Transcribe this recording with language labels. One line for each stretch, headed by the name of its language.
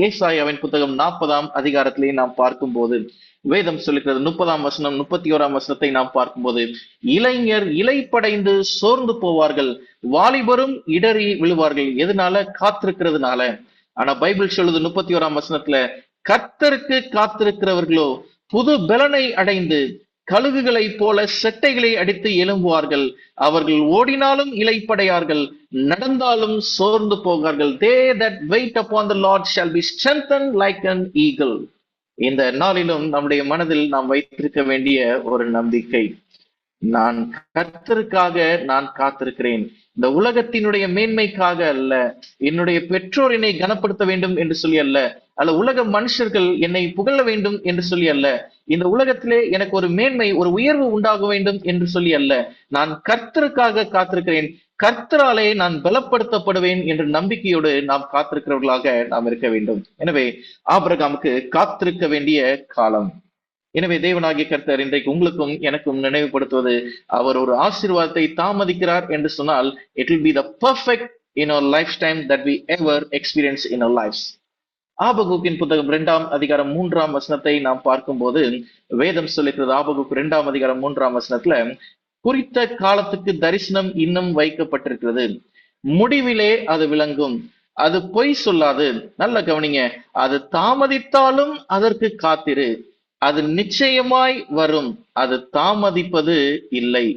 Tamil: ஏசாயாவின் புத்தகம் 40 அதிகாரத்திலே நாம் பார்க்கும்போது வேதம் சொல்லுகிறது, 30 வசனம் 31 வசனத்தை நாம் பார்க்கும்போது, இளைஞர் இலைப்படைந்து சோர்ந்து போவார்கள், வாலிபரும் இடறி விழுவார்கள். எதனால? காத்திருக்கிறதுனால. ஆனா பைபிள் சொல்லுது 31 வசனத்துல, கர்த்தருக்கு காத்திருக்கிறவர்களோ புது பலனை அடைந்து கழுகுகளை போல செட்டைகளை அடித்து எழும்புவார்கள். அவர்கள் ஓடினாலும் இலைப்படையார்கள், நடந்தாலும் சோர்ந்து போவார்கள்.
English: They that wait upon the Lord shall be strengthened like an eagle.
Tamil: இந்த நாளிலும் நம்முடைய மனதில் நாம் வைத்திருக்க வேண்டிய ஒரு நம்பிக்கை, நான் கர்த்தருக்காக நான் காத்திருக்கிறேன். இந்த உலகத்தினுடைய மேன்மைக்காக அல்ல, என்னுடைய பெற்றோர் என்னை கனப்படுத்த வேண்டும் என்று சொல்லி அல்ல, அல்ல உலக மனுஷர்கள் என்னை புகழ வேண்டும் என்று சொல்லி அல்ல, இந்த உலகத்திலே எனக்கு ஒரு மேன்மை ஒரு உயர்வு உண்டாக வேண்டும் என்று சொல்லி அல்ல, நான் கர்த்தருக்காக காத்திருக்கிறேன், கர்த்தராலே நான் பலப்படுத்தப்படுவேன் என்ற நம்பிக்கையோடு நாம் காத்திருக்கிறவர்களாக நாம் இருக்க வேண்டும். எனவே ஆபிரகாமுக்கு காத்திருக்க வேண்டிய காலம். எனவே தேவனாகிய கர்த்தர் இன்றைக்கு உங்களுக்கும் எனக்கும் நினைவுபடுத்துவது, அவர் ஒரு ஆசீர்வாதத்தை தாமதிக்கிறார் என்று சொன்னால்,
English: it will be the perfect in our lifetime that we ever experience in our lives.
Tamil: ஆபகுக்கின் புத்தகம் 2 அதிகாரம் 3 வசனத்தை நாம் பார்க்கும்போது வேதம் சொல்லுகிறது, ஆபகுக்கு 2 அதிகாரம் 3 வசனத்துல, குறித்த காலத்துக்கு தரிசனம் இன்னும் வைக்கப்பட்டிருக்கிறது, முடிவிலே அது விளங்கும், அது பொய் சொல்லாது. நல்ல கவனிங்க, அது தாமதித்தாலும் அதற்கு காத்திரு, அது நிச்சயமாய் வரும், அது தாமதிப்பது இல்லை.